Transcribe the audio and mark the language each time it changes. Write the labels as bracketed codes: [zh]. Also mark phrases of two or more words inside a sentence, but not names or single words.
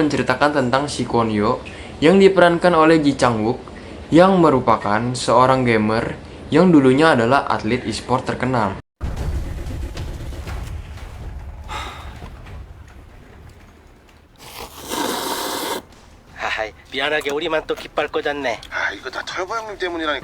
[id] menceritakan tentang si Kwon Yo yang diperankan oleh Ji Chang-wook yang merupakan seorang gamer yang dulunya adalah atlet e-sport terkenal. [ko] 하하이, 미안하게 우리만 또 깃발 꽂았네. 이거 다 털보 형님 때문이라니까.